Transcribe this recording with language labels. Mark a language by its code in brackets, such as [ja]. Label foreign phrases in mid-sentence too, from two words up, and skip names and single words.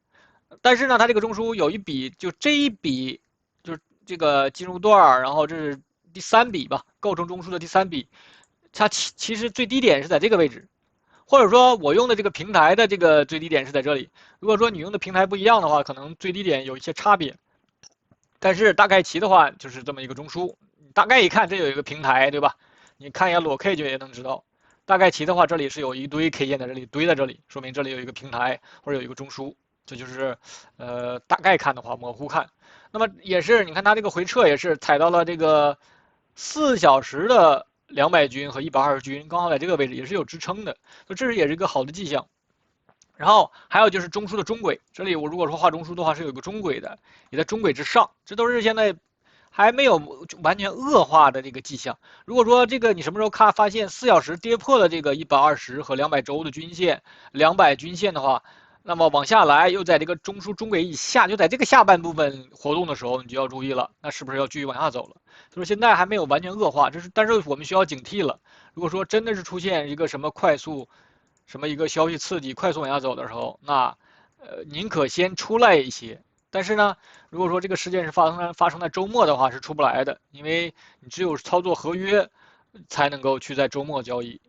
[zh] 但是呢，它這個中樞有一筆，就這一筆，就是這個進入段，然後這是第3筆吧，構成中樞的第3筆，它其實最低點是在這個位置，或者說我用的這個平台的這個最低點是在這裡。如果說你用的平台不一樣的話，可能最低點有一些差別，但是大概其的話就是這麼一個中樞。大概一看這有一個平台，對吧？你看一下裸 K 就也能知道。大概其的話，這裡是有一堆 K 線在這裡堆在這裡，說明這裡有一個平台或者有一個中樞。這就是，大概看的話，模糊看。那麼也是，你看它這個回撤也是踩到了這個4小時的200均和120均，剛好在這個位置也是有支撐的，所以這是也是一個好的跡象。然後還有就是中樞的中軌，這裡我如果說畫中樞的話是有一個中軌的，也在中軌之上，這都是現在還沒有完全惡化的這個跡象。如果說這個你什麼時候發現4小時跌破了這個120和200周的均線，200均線的話，那麼往下來又在這個中樞中軌以下，就在這個下半部分活動的時候，你就要注意了，那是不是要繼續往下走了？所以現在還沒有完全惡化，但是我們需要警惕了。如果說真的是出現一個什麼快速，什麼一個消息刺激快速往下走的時候，那寧可先出來一些。但是呢，如果說這個事件是發生在周末的話，是出不來的，因為你只有操作合約才能夠去在周末交易。